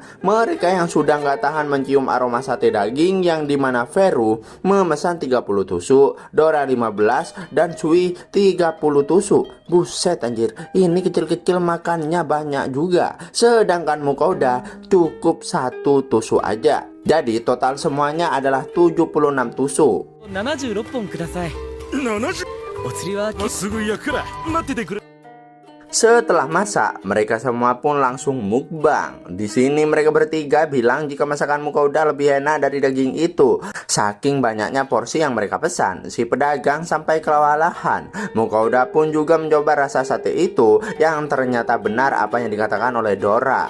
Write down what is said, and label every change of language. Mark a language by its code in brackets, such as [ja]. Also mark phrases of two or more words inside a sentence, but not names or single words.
[id] Mereka yang sudah nggak tahan mencium aroma sate daging yang dimana Vero memesan 30 tusuk, Dora 15, dan Sui 30 tusuk. Buset anjir, ini kecil-kecil makannya banyak juga. Sedangkan Mukauda cukup 1 tusuk aja. Jadi total semuanya adalah 76 tusuk. [ja] 76 本ください。 70 お釣りは結構すぐ焼くから待っててくれ。 [id] Setelah masak, mereka semua pun langsung mukbang. Di sini mereka bertiga bilang jika masakan Mukauda lebih enak dari daging itu. Saking banyaknya porsi yang mereka pesan, si pedagang sampai kewalahan. Mukauda pun juga mencoba rasa sate itu, yang ternyata benar apa yang dikatakan oleh Dora.